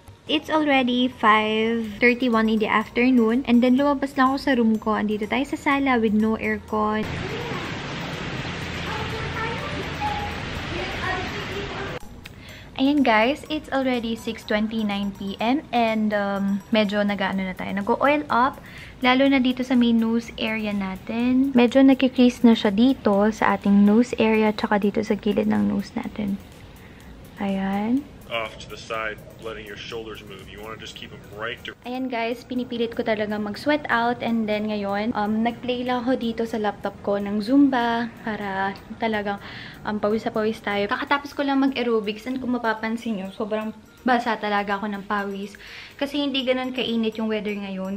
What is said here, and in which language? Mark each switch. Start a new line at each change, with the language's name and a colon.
English: It's already 5:31 in the afternoon.
Filipino: And then, lumabas lang ako sa room ko. Andito tayo sa sala with no aircon.
English: Ayan guys, it's already 6:29 PM and
Filipino: medyo nag-ano na tayo. Nag-oil up, lalo na dito sa may nose area natin. Medyo nagkikrease na siya dito sa ating nose area tsaka dito sa gilid ng nose natin. Ayan.
English: Off to the side, letting your shoulders move. You want to just keep them right to...
Filipino: Ayan guys, pinipilit ko talaga mag-sweat out and then ngayon, nag-play lang ako dito sa laptop ko ng Zumba para talagang pawis-pawis tayo. Kakatapos ko lang mag-aerobics and kung mapapansin nyo, sobrang basa talaga ako ng pawis kasi hindi ganun kainit yung weather ngayon.